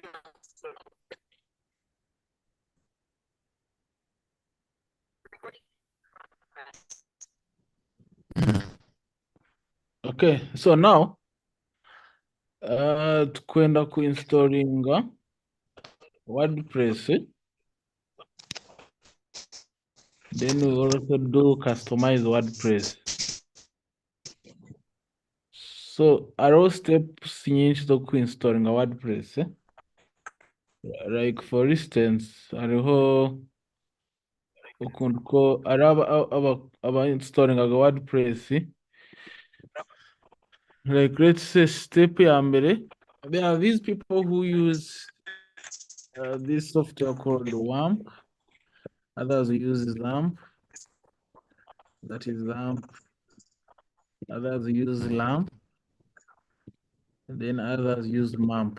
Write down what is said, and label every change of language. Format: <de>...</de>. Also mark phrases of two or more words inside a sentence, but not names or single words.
<en>okay, so now</en> <rn>kwenda kuinstalinga</rn> <en>WordPress, then we also do customize WordPress.</en> <rn>So hariho steps nyinshi zo kuinstalinga WordPress.</rn> <en>Like for instance,</en> <rn>hariho ukuntu ko ari aba installingaga WordPress.</rn> <en>Like let's say step</en> <rn>ya mbere,</rn> <en>there are these people who use this software called WAMP. Others use LAMP. That is LAMP. Others use LAMP. And then others use MAMP.</en>